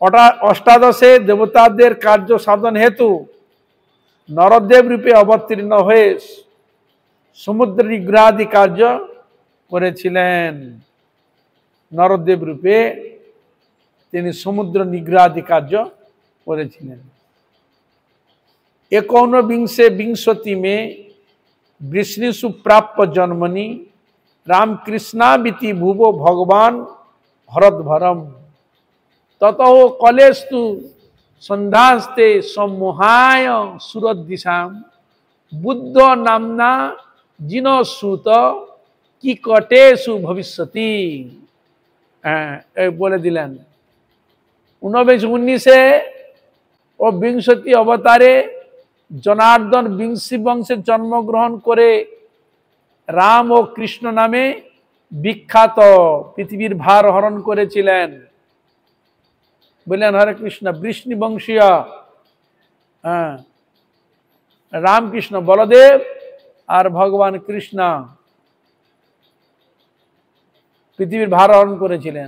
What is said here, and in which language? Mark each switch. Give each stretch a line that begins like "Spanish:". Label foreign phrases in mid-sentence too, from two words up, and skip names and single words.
Bangla: অষ্টাদশে দেবতাদের কার্য সাধন হেতু নরদেব রূপে অবতীর্ণ হয়ে সমুদ্র নিগ্রহাদি কার্য করেছিলেন। নরদেব রূপে তিনি সমুদ্র নিগ্রহাদি কার্য করেছিলেন।
Sanskrit: 19 विंशति में वृष्णिषु प्राप्त जन्मनि रामकृष्णाविति भुवो भगवान हरद्भरम ततो कलेस्तु संधास्ते सम्मोहाय सुरदिशाम बुद्ध नामना जिनसूत की कटेशु भविष्यति।
Bangla: বলে দিলেন 19 ও বিংশতি অবতারে জনার্দন বিংশী বংশে জন্মগ্রহণ করে রাম ও কৃষ্ণ নামে বিখ্যাত পৃথিবীর ভার হরণ করেছিলেন। বললেন হরে কৃষ্ণ বৃষ্ণি বংশীয় রামকৃষ্ণ বলদেব আর ভগবান কৃষ্ণ পৃথিবীর ভার হরণ করেছিলেন।